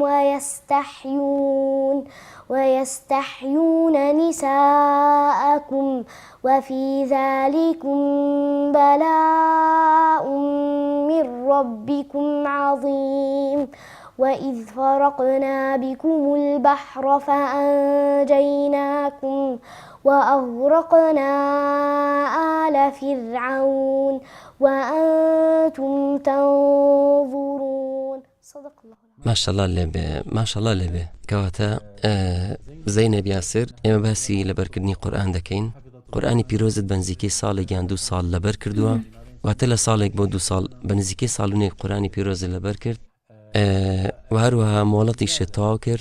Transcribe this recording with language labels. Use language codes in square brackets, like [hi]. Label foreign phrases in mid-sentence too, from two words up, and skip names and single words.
[ar] ويستحيون نساءكم وفي ذلكم بلاء من ربكم عظيم وإذ فرقنا بكم البحر فأنجيناكم وأغرقنا آل فرعون وأنتم تنظرون. صدق الله. [ckb] ماشەڵڵا لێبێ. کەواتە زەینەب یاسر ئێمە باسی لەبەرکردنی قورئان دەکەین. قورئانی پیرۆزت بەنزیکەی ساڵێک یان 2 ساڵ لەبەر کردووە، واتە لە ساڵێک بۆ 2 ساڵ بەنزیکەی ساڵونێک قورئانی پیرۆزت لەبەر کرد و هەروەها مۆڵەتی شت تەواو کرد.